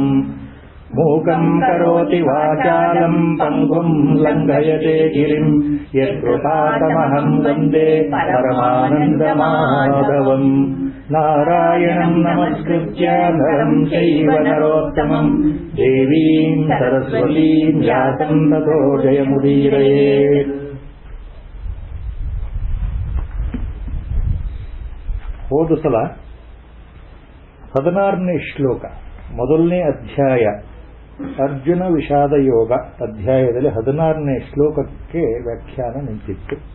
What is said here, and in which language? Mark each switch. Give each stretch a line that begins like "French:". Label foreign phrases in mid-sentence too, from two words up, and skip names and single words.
Sanskrit: मूकं करोति वाचालं पङ्गुं लङ्घयते गिरिं यत्कृपातमहं वन्दे परमानन्दमाधवम्. नारायणं नमस्कृत्य नरं चैव नरोत्तमं देवीं सरस्वतीं व्यासं ततो जयमुदीरयेत्.
Kannada: ಹೋದ ಸಲ 16ನೇ ಶ್ಲೋಕ, ಮೊದಲನೇ ಅಧ್ಯಾಯ ಅರ್ಜುನ ವಿಷಾದ ಯೋಗ ಅಧ್ಯಾಯದಲ್ಲಿ 16ನೇ ಶ್ಲೋಕಕ್ಕೆ ವ್ಯಾಖ್ಯಾನ ನಿಂತಿತ್ತು.